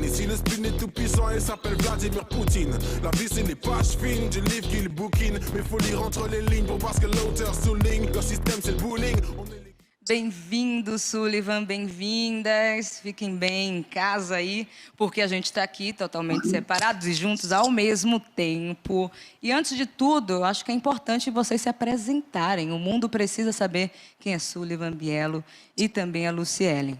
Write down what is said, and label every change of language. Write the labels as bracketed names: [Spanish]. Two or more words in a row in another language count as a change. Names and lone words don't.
[French] Ici le spleen est tout puissant et s'appelle Vladimir Poutine. La vie c'est les pages fines du livre qu'il bouquine. Mais faut lire entre les lignes pour voir ce que l'auteur souligne. Le système c'est le bullying. [Portuguese] Bem-vindo, Sullivan, bem-vindas. Fiquem bem em casa aí, porque a gente está aqui totalmente separados e juntos ao mesmo tempo. E antes de tudo, eu acho que é importante vocês se apresentarem. O mundo precisa saber quem é Sullivan Bielo e também a Lucielen.